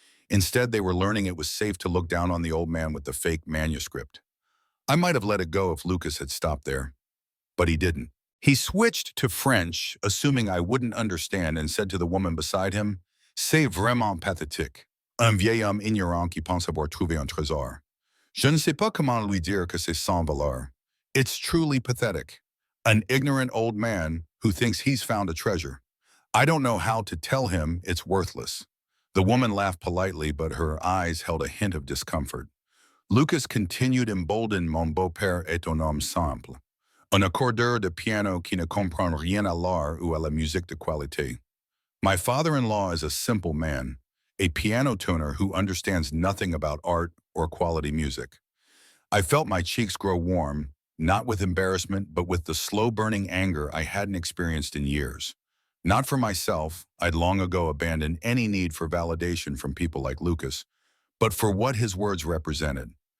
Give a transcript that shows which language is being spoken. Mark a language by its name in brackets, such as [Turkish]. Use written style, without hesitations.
[English] Instead, they were learning it was safe to look down on the old man with the fake manuscript. I might have let it go if Lucas had stopped there, but he didn't. He switched to French, assuming I wouldn't understand, and said to the woman beside him, [French] "C'est vraiment pathétique. Un vieil homme ignorant qui pense avoir trouvé un trésor. Je ne sais pas comment lui dire que c'est sans valeur." [English] It's truly pathetic. An ignorant old man who thinks he's found a treasure. I don't know how to tell him it's worthless. The woman laughed politely, but her eyes held a hint of discomfort. Lucas continued, emboldened. [French] Mon beau-père est un homme simple. Un accordeur de piano qui ne comprend rien à l'art ou à la musique de qualité. [English] My father-in-law is a simple man, a piano tuner who understands nothing about art or quality music. I felt my cheeks grow warm, not with embarrassment, but with the slow-burning anger I hadn't experienced in years. Not for myself, I'd long ago abandoned any need for validation from people like Lucas, but for what his words represented.